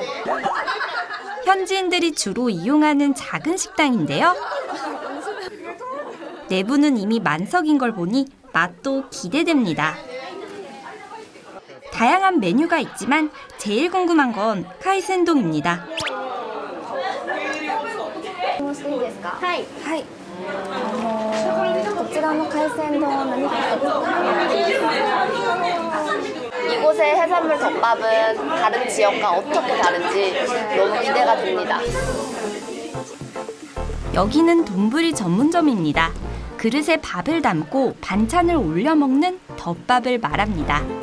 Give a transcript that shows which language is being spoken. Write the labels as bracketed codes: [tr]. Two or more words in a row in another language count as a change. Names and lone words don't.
[ko] 현지인들이 주로 이용하는 작은 식당인데요. 내부는 이미 만석인 걸 보니 맛도 기대됩니다. 다양한 메뉴가 있지만 제일 궁금한 건 카이센동입니다. [ja] はいはいこちらの海鮮丼何か [ko] 이곳의 해산물 덮밥은 다른 지역과 어떻게 다른지 너무 기대가 됩니다. 여기는 돈부리 전문점입니다. 그릇에 밥을 담고 반찬을 올려 먹는 덮밥을 말합니다.